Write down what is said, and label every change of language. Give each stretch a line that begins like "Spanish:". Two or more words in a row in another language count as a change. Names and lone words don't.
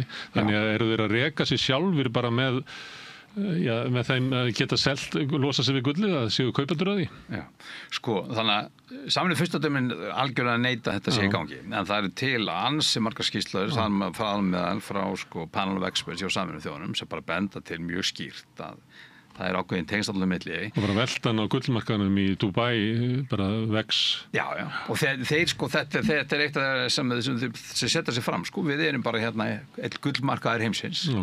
Icelandic: Þannig að eru þeir að reka sig sjálfur bara með þeim að geta losa sig við gullið að séu kaupendur að því? Já, þannig að Sameinuðu furstadæmin algjörlega neita þetta sé í gangi, en það eru til ansi margar skýrslur frá
English: panel of experts
Icelandic: hjá Sameinuðu þjóðunum sem bara benda til mjög skýrt að það er ákveðin tengsl milli. Og bara veltan á gullmarkaðnum í Dubai bara vex. Já, og þetta er eitt af sem setja sig fram, við erum bara eitt gullmarkaður heimsins.